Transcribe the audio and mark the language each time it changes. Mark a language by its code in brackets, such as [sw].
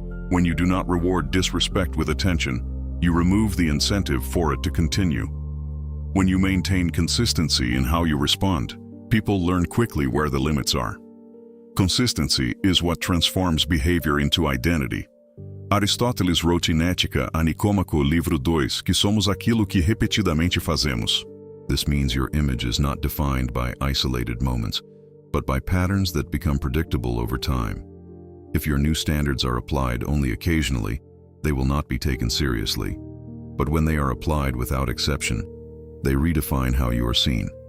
[en] When you do not reward disrespect with attention, you remove the incentive for it to continue. When you maintain consistency in how you respond, people learn quickly where the limits are. Consistency is what transforms behavior into identity. [pt] Aristóteles [en] wrote in [pt] Ética a Nicômaco, livro 2, que somos aquilo que repetidamente fazemos. [en] This means your image is not defined by isolated moments, but by patterns that become predictable over time. If your new standards are applied only occasionally, they will not be taken seriously. But when they are applied without exception, they redefine how you are seen.